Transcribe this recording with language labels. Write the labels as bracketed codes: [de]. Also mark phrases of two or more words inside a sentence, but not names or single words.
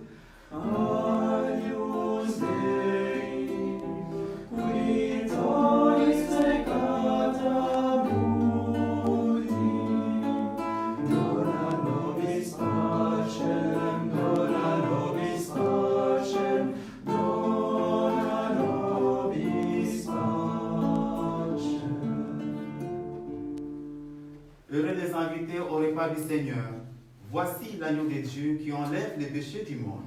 [la] Agnus Dei, qui donis peccata mundi, dona nobis pacem, dona nobis pacem, dona nobis pacem. [fr] Heureux les invités au repas du Seigneur. Voici l'agneau de Dieu qui enlève les péchés du monde.